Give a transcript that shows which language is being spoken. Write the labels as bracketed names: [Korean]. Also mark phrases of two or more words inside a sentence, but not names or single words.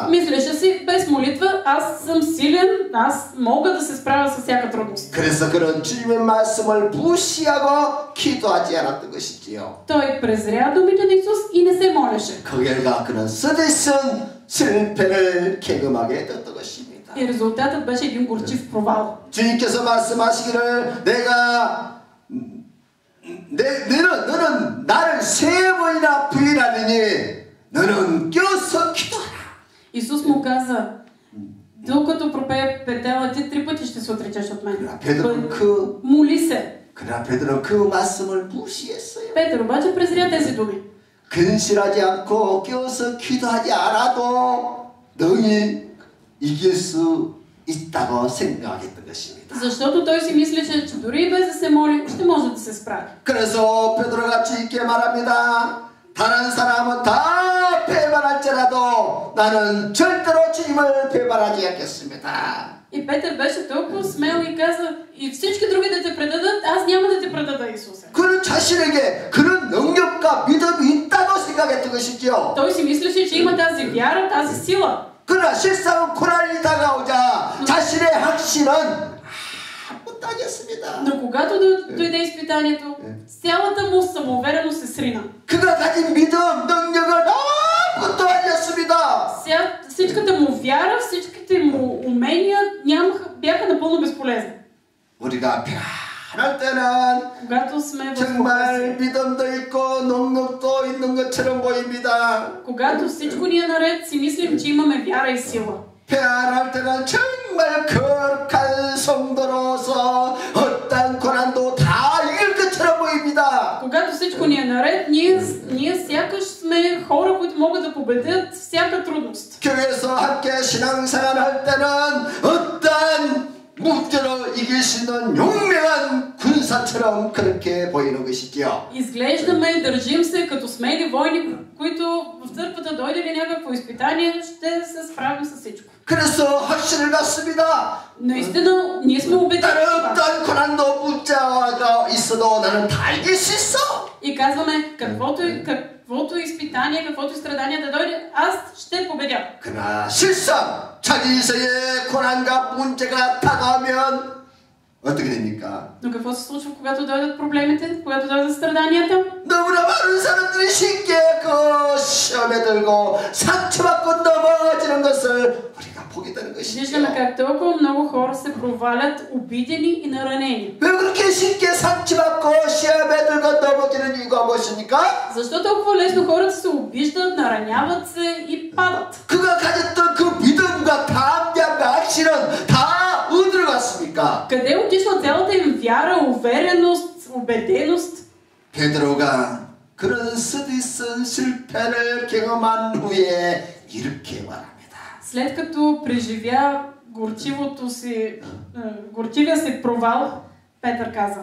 [Bulgarian] Мислеше си, без молитва аз съм силен, аз мога да се справя с всяка трудност. [Korean] 그래서 그런 주님의 말씀을 무시하고 기도하지 않았던 것이지요. [Bulgarian] Той презря думите на Исус и не се молеше. [Korean] 그 결과 그는 쓰디쓴 실패를 경험하게 됐던 것입니다. [Bulgarian] И резултатът беше един горчив провал. [Korean] 주님께서 말씀하시기를 너는 나를 3번이나 부인하느니 너는 껴서 기도하라. [Bulgarian] Исус му каза, докато пропее петела, ти 3 пъти ще се отречеш от мен. Моли се. [Korean] 그러나 베드로는 그 말씀을 무시했어요. [Bulgarian] Петър обаче презря тези думи. [Korean] 근실하지 않고 껴서 기도하지 않아도 능히 이길 수 있다고 생각했던 것입니다. [Bulgarian] Защото той си мислеше, че дори и без да се моли, ще може да се справи. [Korean] 그래서 베드로같이 있게 말합니다. 다른 사람은 다 배반할지라도 나는 절대로 주님을 배반하지 않겠습니다. [Bulgarian] И Петър беше толкова смел и каза, и всички други да те предадат, аз няма да те предада Исусе. [Korean] 그는 자신에게 그런 능력과 믿음이 있다고 생각했던 것이죠. [Bulgarian] Той си мислеше, че има тази вяра, тази сила. [Korean] 그러나 실상은 고난이 다가오자 자신의 확신은 아무것도 아니었습니다. [Bulgarian] Но когато дойде изпитанието, цялата му самоувереност се срина. [Korean] 그가 가진 믿음, 능력은 아무것도 아니었습니다. [Bulgarian] Всичката му вяра, всичките му умения бяха напълно безполезни. [Korean] 우리가 편할 때는 [Bulgarian] когато сме в [Korean] 정말 믿음도 있고 능력도 있는 것처럼 보입니다. [Bulgarian] Когато всичко ни е наред, си мислим, че имаме вяра и сила. [Korean] 편할 때는 정말 거룩한 성도로서 어떤 고난도 다 이길 것처럼 보입니다. [Bulgarian] Когато всичко ни е наред, ние сякаш сме хора, които могат да победят всяка трудност. [Korean] 교회에서 함께 신앙생활 할 때는 어떤 문제로 이길 수 있는 용맹한 군사처럼 그렇게 보이는 것이지요. [Bulgarian] Изглеждаме и държим се като смели войни, които в църквата дойде ли някакво изпитание, ще се справим с всичко. [Korean] 그래서 확신을 갖습니다. [Bulgarian] Наистина, ние сме убедени. [Korean] 어떤 고난도 문제가 있어도 나는 다 이길 수 있어. [Bulgarian] И казваме, каквото изпитание, каквото страдание да дойде, аз ще победя. [Korean] 그러나 실상 자기의 고난과 문제가 다가오면 어떻게 됩니까? [Bulgarian] Но какво се случва, когато дойдат проблемите, когато дойдат страданията? [Korean] 너무나 많은 사람들이 쉽게 그 시험에 들고 상처받고 넘어지는 것을 우리가 보게 되는 것이죠. [Bulgarian] Виждаме как толкова много хора се провалят, обидени и наранени. [Korean] 왜 그렇게 쉽게 상처받고 시험에 들고 넘어지는 이유가 무엇입니까? [Bulgarian] Защо толкова лесно хората се обиждат, нараняват се и падат? [Korean] 그가 가졌던 그 믿음과 담대함과 확신은 다 어디로 갔습니까? [Bulgarian] Къде отишла цялата им вяра, увереност, убеденост? [Korean] 베드로가 그런 쓰디쓴 실패를 경험한 후에 이렇게 말합니다. [Bulgarian] След като преживя горчивия си провал, Петър каза: